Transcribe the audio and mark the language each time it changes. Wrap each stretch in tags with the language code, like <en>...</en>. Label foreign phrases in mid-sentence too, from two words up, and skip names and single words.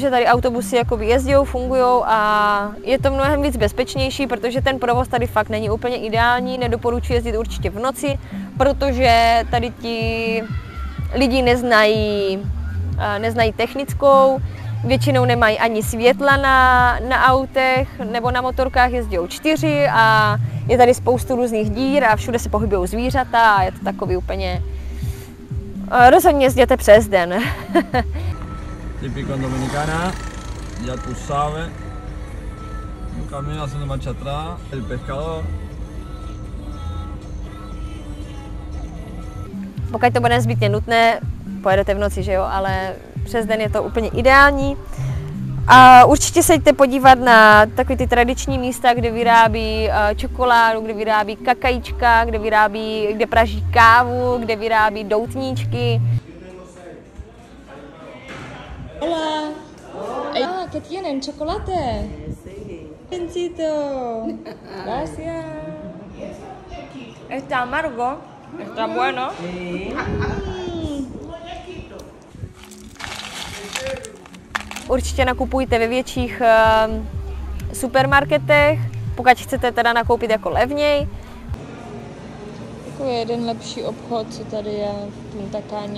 <cs>že tady autobusy jakoby jezdí, fungují a je to mnohem víc bezpečnější, protože ten provoz tady fakt není úplně ideální, nedoporučuji jezdit určitě v noci, protože tady ti lidi neznají technickou, většinou nemají ani světla na autech nebo na motorkách, jezdí 4 a je tady spoustu různých dír a všude se pohybují zvířata a je to takový úplně... Rozhodně jezděte přes den.</cs> <es>Típico en Dominicana, ya tú sabes, un camión haciendo marcha atrás, el pescador.</es> <cs>Pokud to bude nezbytně nutné, pojedete v noci, že jo, ale přes den je to úplně ideální. A určitě se jděte podívat na takové ty tradiční místa, kde vyrábí čokoládu, kde vyrábí kakajíčka, kde praží kávu, kde vyrábí doutníčky.</cs> <es>Hola. ¿Qué tienen? ¿Chocolate? Biencito. Gracias. Está amargo, está bueno.</es> <cs>Určitě nakupujte ve větších supermarketech, pokud chcete teda nakoupit jako levněji. Takový jeden lepší obchod, co tady je v Punta Caně.</cs>